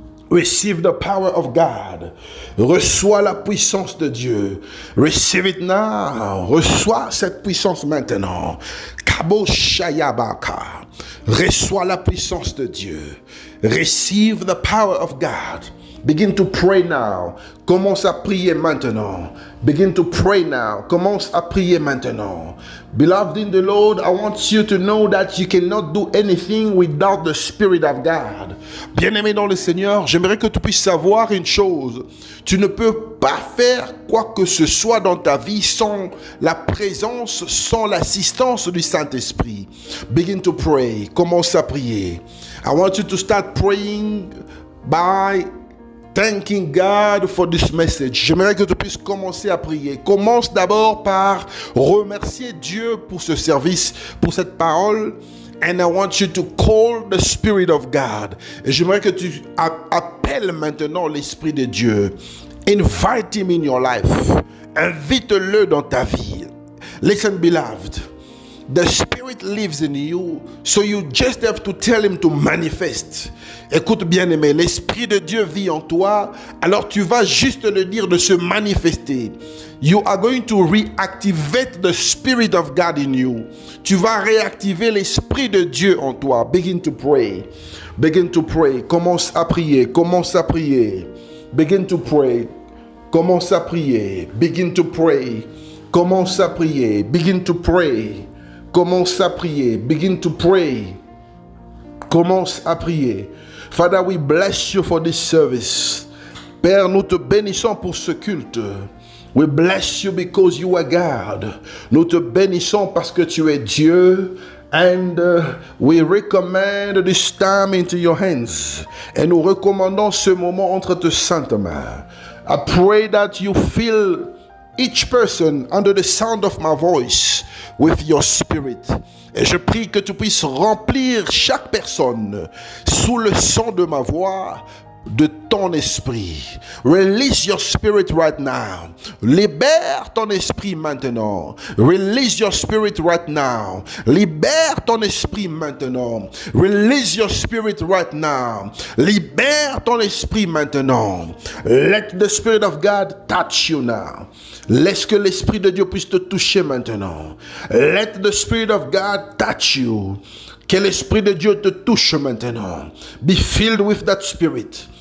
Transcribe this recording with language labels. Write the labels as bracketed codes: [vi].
[en] Receive the power of God. [fr] Reçois la puissance de Dieu. [en] Receive it now. [fr] Reçois cette puissance maintenant. Kabo Shayabaka. Reçois la puissance de Dieu. [en] Receive the power of God. Begin to pray now. [fr] Commence à prier maintenant. [en] Begin to pray now. [fr] Commence à prier maintenant. [en] Beloved in the Lord, I want you to know that you cannot do anything without the Spirit of God. [fr] Bien-aimé dans le Seigneur, j'aimerais que tu puisses savoir une chose. Tu ne peux pas faire quoi que ce soit dans ta vie sans la présence, sans l'assistance du Saint-Esprit. [en] Begin to pray. [fr] Commence à prier. [en] I want you to start praying by thanking God for this message. [fr] J'aimerais que tu puisses commencer à prier. Commence d'abord par remercier Dieu pour ce service, pour cette parole. [en] And I want you to call the Spirit of God. [fr] Et j'aimerais que tu appelles maintenant l'Esprit de Dieu. [en] Invite him in your life. [fr] Invite-le dans ta vie. [en] Listen, beloved. The Spirit lives in you, so you just have to tell him to manifest. [fr] Écoute bien aimé, l'Esprit de Dieu vit en toi, alors tu vas juste le dire de se manifester. [en] You are going to reactivate the Spirit of God in you. [fr] Tu vas réactiver l'Esprit de Dieu en toi. [en] Begin to pray. Begin to pray. [fr] Commence à prier. Commence à prier. [en] Begin to pray. [fr] Commence à prier. [en] Begin to pray. [fr] Commence à prier. [en] Begin to pray. [fr] Commence à prier. [en] Begin to pray. [fr] Commence à prier. [en] Father, we bless you for this service. [fr] Père, nous te bénissons pour ce culte. [en] We bless you because you are God. [fr] Nous te bénissons parce que tu es Dieu. [en] And we recommend this time into your hands. [fr] Et nous recommandons ce moment entre tes saintes mains. [en] I pray that you feel each person under the sound of my voice with your spirit. [fr] Et je prie que tu puisses remplir chaque personne sous le son de ma voix de ton esprit. [en] Release your spirit right now. [fr] Libère ton esprit maintenant. [en] Release your spirit right now. [fr] Libère ton esprit maintenant. [en] Release your spirit right now. [fr] Libère ton esprit maintenant. [en] Let the Spirit of God touch you now. [fr] Laisse que l'Esprit de Dieu puisse te toucher maintenant. [en] Let the Spirit of God touch you. [fr] Que l'Esprit de Dieu te touche maintenant. [en] Be filled with that Spirit.